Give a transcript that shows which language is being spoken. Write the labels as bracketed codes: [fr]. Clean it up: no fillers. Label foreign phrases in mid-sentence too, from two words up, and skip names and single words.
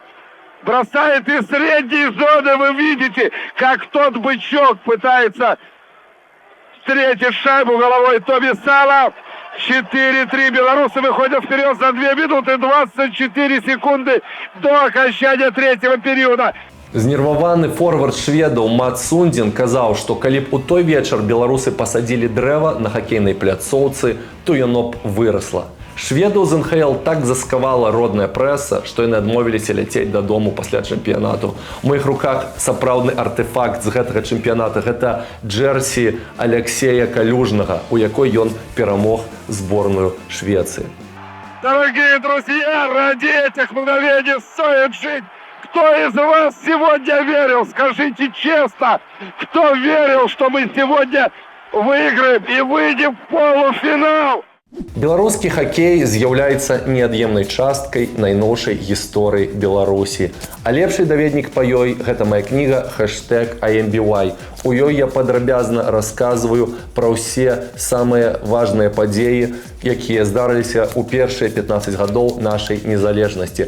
[ru] Бросает из средней зоны, вы видите, как тот бычок пытается встретить шайбу головой Томми Сала. 4-3. Белорусы выходят вперед за 2 минуты 24 секунды до окончания третьего периода. [be] Знерваваны форвард шведаў Мат Сундзін казаў, што калі б у той вечар беларусы пасадзілі дрэва на хакейнай пляцоўцы, то яно б вырасла. Шведаў з НХЛ так заскавала родная прэса, што яны адмовіліся ляцець дадому пасля чэмпіянату. У маіх руках сапраўдны артефакт з гэтага чэмпіяната. Гэта джерсі Алексея Калюжнага, у якой ён перамог зборную Швецыі. [ru] Дорогие друзья, ради этих мгновений стоит жить. Кто из вас сегодня верил? Скажите честно, кто верил, что мы сегодня выиграем и выйдем в полуфинал? [be] Беларускі хакей з'яўляецца неад'емнай часткай найноўшай гісторыі Беларусі. А лепшы даведнік па ёй – гэта моя кніга #IMBY. У ёй я падрабязна расказваю пра ўсе самыя важныя падзеі, якія здарыліся ў першыя 15 гадоў нашай незалежнасці.